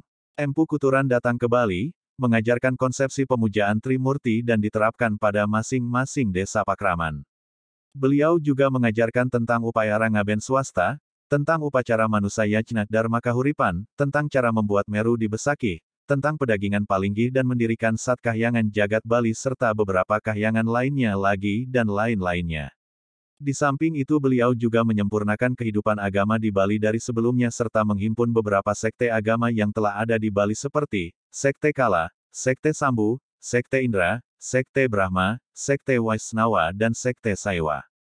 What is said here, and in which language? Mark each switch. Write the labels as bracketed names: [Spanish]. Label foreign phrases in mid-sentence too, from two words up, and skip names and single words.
[Indonesian] Empu Kuturan datang ke Bali, mengajarkan konsepsi pemujaan Trimurti dan diterapkan pada masing-masing desa pakraman. Beliau juga mengajarkan tentang upaya ngaben swasta, tentang upacara manusia yajna dharma kahuripan, tentang cara membuat meru di Besakih, tentang pedagingan palinggih dan mendirikan Sat Kahyangan Jagat Bali serta beberapa kahyangan lainnya lagi dan lain-lainnya. Di samping itu beliau juga menyempurnakan kehidupan agama di Bali dari sebelumnya serta menghimpun beberapa sekte agama yang telah ada di Bali seperti Sekte Kala, Sekte Sambu, Sekte Indra, Sekte Brahma, Sekte Waisnawa dan Sekte Saiwa.